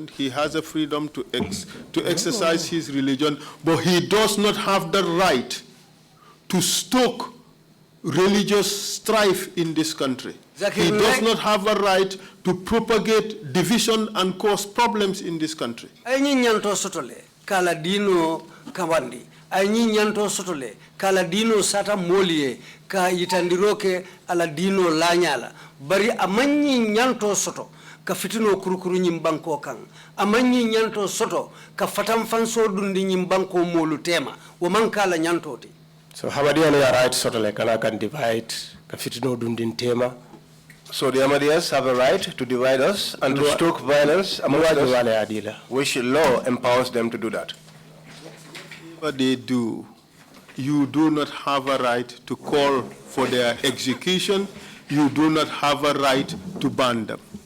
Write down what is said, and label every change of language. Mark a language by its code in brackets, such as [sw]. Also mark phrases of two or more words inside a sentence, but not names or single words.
[en] He has a freedom to exercise his religion, but he does not have the right to stoke religious strife in this country. He does not have a right to propagate division and cause problems in this country. [man] Kala dino kawandi. Aini nyanto sotole kala dino sata molie ka yitandiroke ala dino lanyala bari amanyi nyanto soto ka fitino kurukuru nyimbanko kang amanyi nyanto soto ka fatam fanso dundi nyimbanko molu tema wo man kala nyanto ti. So Hamadiya no right sotole kala [en] can divide [man] ka fitino dundin tema. [en] So the Ahmadiyyas have a right to divide us and to stoke violence amongst us, which law empowers them to do that. Whatever they do, you do not have a right to call for their execution. You do not have a right to ban them.